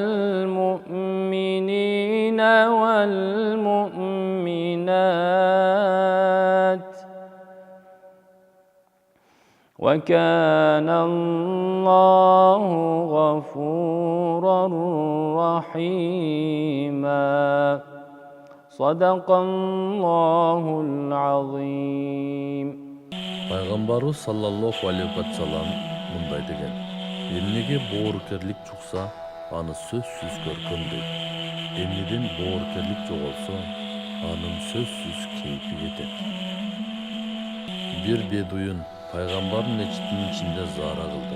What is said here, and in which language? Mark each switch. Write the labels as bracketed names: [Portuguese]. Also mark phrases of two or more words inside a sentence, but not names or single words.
[Arabic] المؤمنين والمؤمنات وكان الله غفورا رحيما صدق الله العظيم. [Kyrgyz] Пайгамбарыбыз [Arabic] صلى الله عليه وسلم [Kyrgyz] мындай деген: эмнеге боорукерлик чукса, аны сөзсүз көркөм дейт. Эмнеден боорукерлик жоголсо, анын сөзсүз кейпи кетет. Бир бедуин пайгамбардын мечитинин ичинде заара кылды.